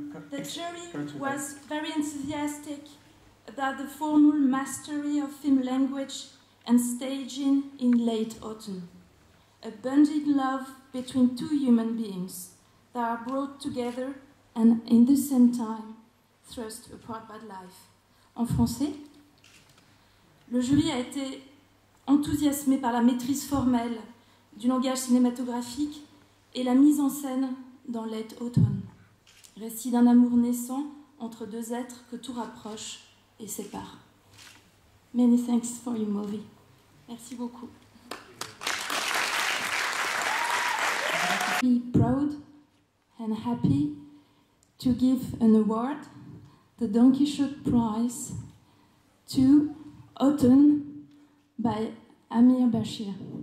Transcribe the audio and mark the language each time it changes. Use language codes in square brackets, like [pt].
[en] the jury was very enthusiastic about the formal mastery of film language and staging in Late Autumn. A bonding love between two human beings that are brought together and, in the same time, thrust apart by life. [fr] En français, le jury a été enthousiasmé par la maîtrise formelle du langage cinématographique et la mise en scène dans Late Autumn, récit d'un amour naissant entre deux êtres que tout rapproche et sépare. [en] Many thanks for your movie. [fr] Merci beaucoup. [en] Be proud and happy to give an award, the Don Quixote Prize, to Autumn by Amir Bashir.